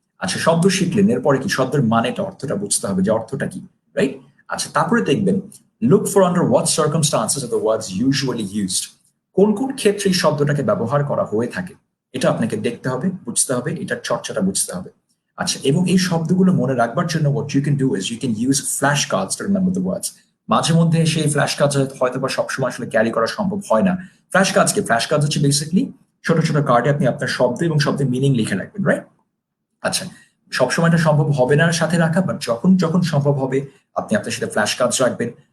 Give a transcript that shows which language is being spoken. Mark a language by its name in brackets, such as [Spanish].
[Bangla] আচ্ছা, শব্দ শিখলেন, এরপরে কি শব্দের মানেটা, অর্থটা বুঝতে হবে যে অর্থটা কি, রাইট? আচ্ছা, তারপরে দেখবেন [English] Look for under what circumstances of the words usually used. [Bangla] কোন কোন ক্ষেত্রে এই শব্দটাকে ব্যবহার করা হয়ে থাকে এটা আপনাকে দেখতে হবে, বুঝতে হবে, এটার চর্চাটা বুঝতে হবে। আচ্ছা, এবং এই শব্দগুলো মনে রাখবার জন্য [English] what you can do is you can use flashcards to remember the words. [Bangla] মাঝে মধ্যে সেই ফ্ল্যাশ কার্ড হয়তো বা সবসময় আসলে ক্যারি করা সম্ভব হয় না। ফ্ল্যাশ কার্ড হচ্ছে বেসিক্যালি ছোট ছোট কার্ডে আপনি আপনার শব্দ এবং শব্দের মিনিং লিখে রাখবেন, রাইট? আচ্ছা, সবসময় এটা সম্ভব হবে না সাথে রাখা, বাট যখন যখন সম্ভব হবে আপনি আপনার সাথে ফ্ল্যাশ কার্ডস রাখবেন।